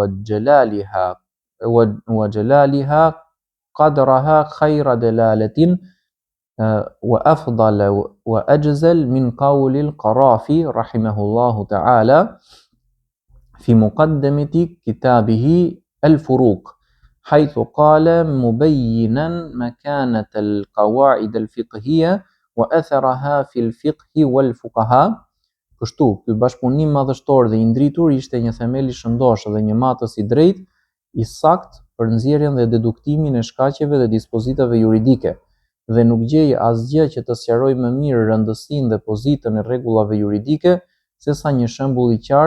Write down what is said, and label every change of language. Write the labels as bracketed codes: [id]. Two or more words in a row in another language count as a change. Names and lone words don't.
[ar] وجلالها قدرها خير دلالة وأفضل وأجزل من قول القرافي رحمه الله تعالى في مقدمة كتابه الفروق حيث قال مبينا مكانة القواعد الفقهية وأثرها في الفقه والفقهاء. [sq] Kështu, ky bashkëpunim madhështor dhe i ndritur ishte një themel i shëndosh dhe një matës i drejtë, i saktë për nxjerrjen dhe deduktimin e shkaqeve dhe dispozitave juridike, dhe nuk gjej asgjë që të sqarojë më mirë rëndësinë dhe pozitën e rregullave juridike sesa një shembull i